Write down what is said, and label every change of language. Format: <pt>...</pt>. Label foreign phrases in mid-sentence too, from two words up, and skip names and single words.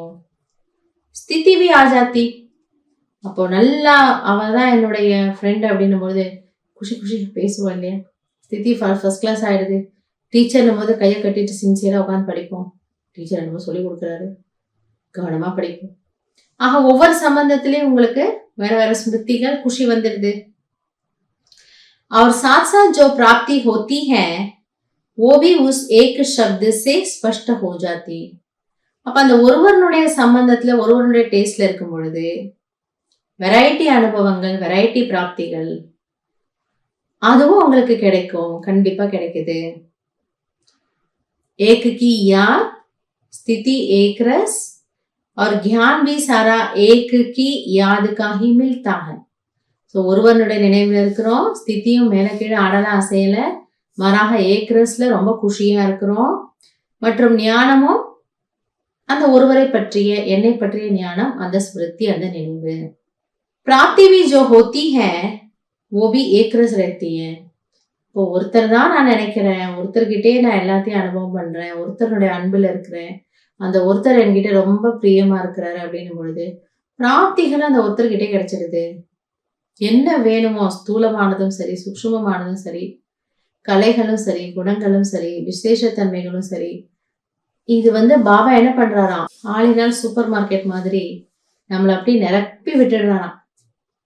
<hi>स्थिति भी आ जाती,</hi> <ta>அப்போ நல்லா அவதான் என்னுடைய ஃப்ரெண்ட் அப்படின்னும் போது குஷி குஷி பேசுவோம் இல்லையா? ஸ்திதி</ta> <en>first class</en> <ta>ஆயிடுது. டீச்சர்னும் போது கையை கட்டிட்டு சின்சியரா உட்காந்து படிப்போம். டீச்சர் என்னமோ சொல்லி கொடுக்குறாரு, கவனமா படிப்போம். ஆக ஒவ்வொரு சம்பந்தத்திலயும் உங்களுக்கு வேற வேற ஸ்மிருதிகள் குஷி வந்துடுது.</ta> <hi>और साथ साथ जो प्राप्ति होती है वो भी उस एक शब्द से स्पष्ट हो जाती.</hi> <ta>அப்ப அந்த ஒருவருடைய சம்பந்தத்துல ஒருவருடைய டேஸ்ட்ல இருக்கும் பொழுது வெரைட்டி அனுபவங்கள் வெரைட்டி பிராப்திகள் அதுவும் உங்களுக்கு கிடைக்கும், கண்டிப்பா கிடைக்குது.</ta> <hi>एक की याद स्थिति एक रस और ज्ञान भी सारा एक की याद का ही मिलता है.</hi> <ta>ஸோ ஒருவனுடைய நினைவுல இருக்கிறோம், ஸ்திதியும் மேல கீழே ஆடலாம் அசையல, மாறாக ஏக்ரஸ்ல ரொம்ப குஷியா இருக்கிறோம், மற்றும் ஞானமும் அந்த ஒருவரை பற்றிய என்னை பற்றிய ஞானம், அந்த ஸ்மிருதி, அந்த நினைவு.</ta> <hi>प्राप्ति भी जो होती है वो भी एक रस रहती है.</hi> <ta>இப்போ ஒருத்தர் தான் நான் நினைக்கிறேன், ஒருத்தர்கிட்டே நான் எல்லாத்தையும் அனுபவம் பண்றேன், ஒருத்தருடைய அன்புல இருக்கிறேன், அந்த ஒருத்தர் என்கிட்ட ரொம்ப பிரியமா இருக்கிறாரு அப்படின்னும் பொழுது பிராப்திகள் அந்த ஒருத்தர்கிட்டே கிடைச்சிடுது. என்ன வேணுமோ, ஸ்தூலமானதும் சரி சூக்ஷ்மமானதும் சரி, கலைகளும் சரி குணங்களும் சரி விசேஷத்தன்மைகளும் சரி, இது பாபா என்ன பண்றாராம், ஆளினால்</ta> <en>super market</en> <ta>மாதிரி நம்மளை அப்படி நிரப்பி விட்டுடுறாராம்.</ta>